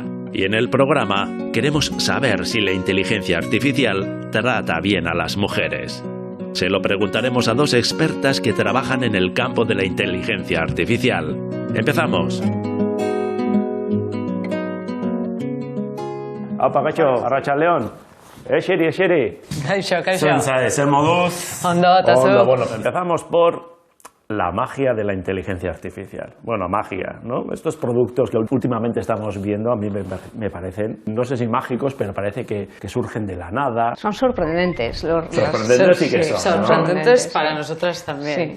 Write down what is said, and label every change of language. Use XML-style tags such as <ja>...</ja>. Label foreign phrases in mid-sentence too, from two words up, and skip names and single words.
<es>Y en el programa queremos saber si la inteligencia artificial trata bien a las mujeres. Se lo preguntaremos a 2 expertas que trabajan en el campo de la inteligencia artificial. ¡Empezamos!</es> <eu>Apa, Cacho, Arratsaldeon. Xeri. Kaixo. Zer moduz? Ondo, eta zu?</eu> <es>Bueno, empezamos por la magia de la inteligencia artificial. Bueno, magia, ¿no? Estos productos que últimamente estamos viendo a mí me parecen, no sé si mágicos, pero parece que surgen de la nada. Son sorprendentes. Sorprendentes sí que son, ¿no? Sorprendentes para nosotras también.</es>